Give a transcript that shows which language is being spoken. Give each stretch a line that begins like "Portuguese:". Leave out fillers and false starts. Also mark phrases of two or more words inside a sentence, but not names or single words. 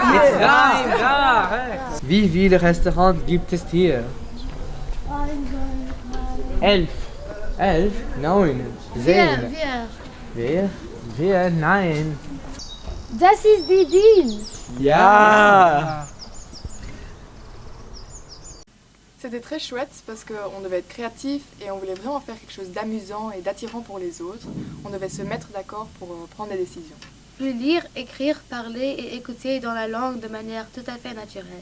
German: jetzt nein! Da! Wie viele Restaurants gibt es hier? 11. 11? 9. 7. Wer? Nein. Das ist die Dean. Ja!
French: C'était très chouette parce qu'on devait être créatif et on voulait vraiment faire quelque chose d'amusant et d'attirant pour les autres. On devait se mettre d'accord pour prendre des décisions. Lire, écrire, parler et écouter dans la langue de manière tout à fait naturelle.